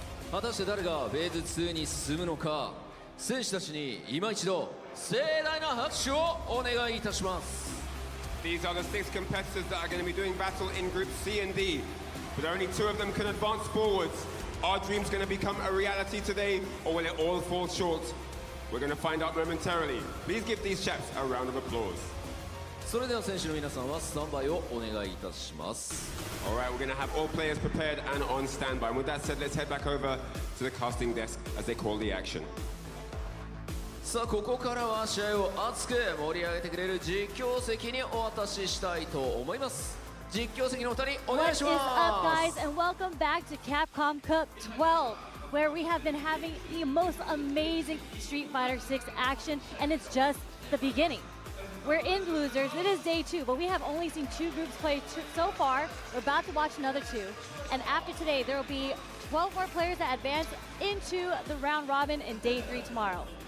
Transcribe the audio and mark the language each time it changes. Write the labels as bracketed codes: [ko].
[ja] 果たして誰がフェーズ2に進むのか、選手たちに今一度盛大な拍手をお願いいたします。 [en] These are the 6 competitors that are going to be doing battle in Group C and D, but only 2 of them can advance forwards. Our dream's going to become a reality today, or will it all fall short? We're going to find out momentarily. Please give these chaps a round of applause. [ja] それでは選手の皆さんはスタンバイをお願いいたします。 [en] Alright, we're going to have all players prepared and on standby. And with that said, let's head back over to the casting desk as they call the action. [ja] さあここからは試合を熱く盛り上げてくれる実況席にお渡ししたいと思います。実況席のお二人お願いします。 [en] What is up, guys, and welcome back to Capcom Cup 12, where we have been having the most amazing Street Fighter 6 action, and it's just the beginning. We're in losers. It is day 2, but we have only seen 2 groups play so far. We're about to watch another 2, and after today, there will be 12 more players that advance into the round robin in day 3 tomorrow.